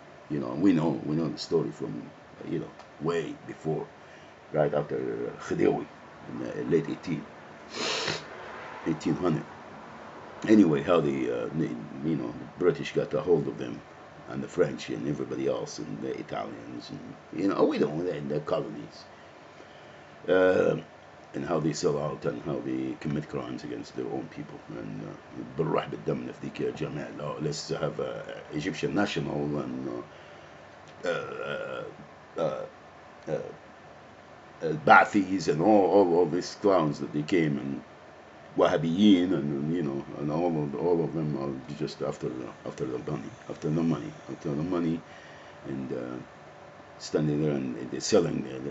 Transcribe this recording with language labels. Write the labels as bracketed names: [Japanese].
[English] We know the story from way before, right after Khediwi in the late 1800. Anyway, how the British got a hold of them, and the French and everybody else, and the Italians, and we know the colonies. And how they sell out and how they commit crimes against their own people. [Arabic] And بالراح بالدم نفديك يا جمال. [English] Let's have Egyptian national and Ba'athis and all these clowns that they came, and Wahhabiyin, and and all of them are just after the money, after the money, and standing there and they're selling.